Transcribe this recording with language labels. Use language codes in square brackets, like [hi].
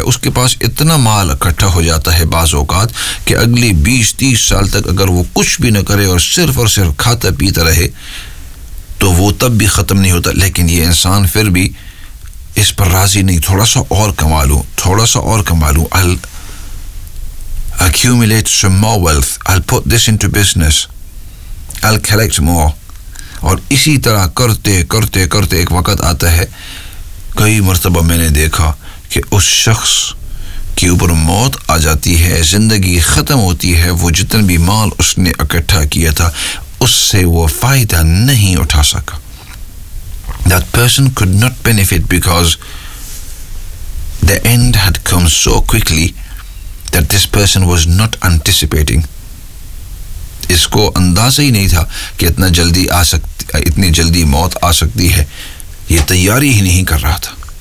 [hi] उसके पास इतना माल इकट्ठा हो जाता है बाज़ औक़ात कि अगले 20-30 साल तक अगर वो कुछ भी ना करे और सिर्फ खाता पीता रहे तो वो तब भी ख़त्म नहीं होता. लेकिन ये इंसान फिर भी इस पर राजी नहीं, थोड़ा सा और कमा लूँ. [en] I'll accumulate some more wealth, I'll put this into business, I'll collect more. [hi] और इसी तरह करते करते करते एक वक़्त आता है, कई मरतबा मैंने देखा कि उस शख्स के ऊपर मौत आ जाती है, ज़िंदगी ख़त्म होती है, वो जितना भी माल उसने इकट्ठा किया था उससे वो फ़ायदा नहीं उठा सका. [en] That person could not benefit because the end had come so quickly that this person was not anticipating. [hi] इसको अंदाज़ा ही नहीं था कि इतनी जल्दी मौत आ सकती है, ये तैयारी ही नहीं कर रहा था.